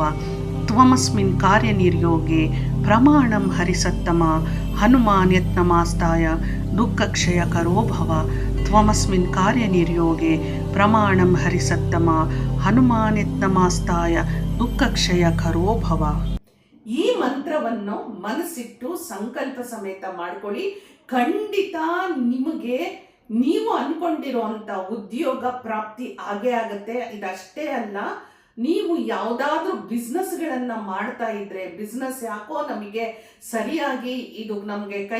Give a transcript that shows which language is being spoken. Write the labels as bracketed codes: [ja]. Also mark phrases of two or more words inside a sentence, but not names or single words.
[sa] ತ್ವಮಸ್ಮಿನ್ ಕಾರ್ಯನಿರ್ಯೋಗೆ ಪ್ರಮಾಣಂ ಹರಿಸತ್ತಮ ಹನುಮಾನ್ ಯತ್ನಮಾಸ್ಥಾಯ ದುಃಖಕ್ಷಯಕರೋ ಭವ. ತ್ವಮಸ್ಮಿನ್ ಕಾರ್ಯನಿರ್ಯೋಗೆ ಪ್ರಮಾಣಂ ಹರಿಸತ್ತಮ ಹನುಮಾನ್ ಯತ್ನಮಾಸ್ಥಾಯ ದುಃಖಕ್ಷಯಕರೋ ಭವ. [kn] ಈ ಮಂತ್ರವನ್ನು ಮನಸ್ಸಿಟ್ಟು ಸಂಕಲ್ಪ ಸಮೇತ ಮಾಡ್ಕೊಳ್ಳಿ. ಖಂಡಿತ ನಿಮಗೆ ನೀವು ಅನ್ಕೊಂಡಿರುವಂತ ಉದ್ಯೋಗ ಪ್ರಾಪ್ತಿ ಆಗೇ ಆಗತ್ತೆ. ಇದಷ್ಟೇ ಅಲ್ಲ, ನೀವು ಯಾವುದಾದ್ರೂ ಬಿಸ್ನೆಸ್ಗಳನ್ನ ಮಾಡ್ತಾ ಇದ್ರೆ, ಬಿಸ್ನೆಸ್ ಯಾಕೋ ನಮಗೆ ಸರಿಯಾಗಿ ಇದು ನಮಗೆ ಕೈ